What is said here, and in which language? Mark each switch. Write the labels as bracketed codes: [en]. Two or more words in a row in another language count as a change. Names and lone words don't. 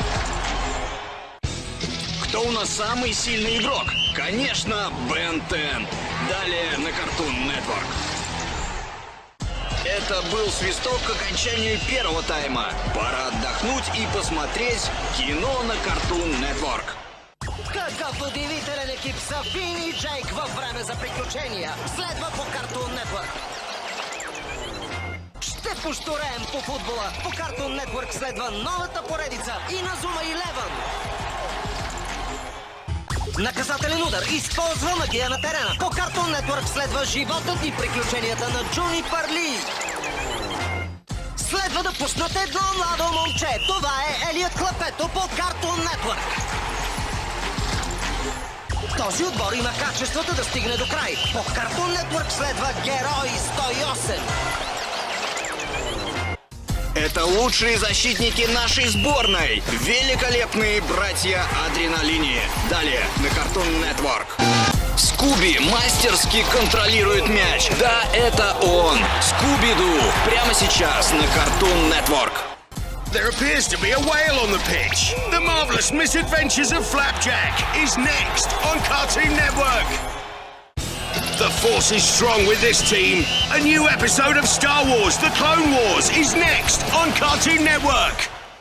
[ru] Кто у нас самый сильный игрок? Конечно, Бен 10. Далее на Cartoon Network. Это был свисток к окончанию первого тайма. Пора отдохнуть и посмотреть кино на Cartoon Network. [bg] Какъв удивителен екип са Фин и Джейк във Време за приключения. Следва по Cartoon Network. Ще поштореем по футбола. По Cartoon Network следва новата поредица Inazuma Eleven. Наказателен удар. Използва магия на терена. По Cartoon Network следва животът и приключенията на Джуни Парли. Следва да пуснат едно младо момче. Това е Елиот Клапето по Cartoon Network. Този отбор има качеството да стигне до край. По Cartoon Network следва Герои 108. [ru] Это лучшие защитники нашей сборной. Великолепные братья Адреналини. Далее на Cartoon Network. Скуби мастерски контролирует мяч. Да, это он. Скуби-Ду. Прямо сейчас на Cartoon Network. [en] There appears to be a whale on the pitch. The Marvelous Misadventures of Flapjack is next on Cartoon Network. The force is strong with this team. A new episode of Star Wars: The Clone Wars is next on Cartoon Network.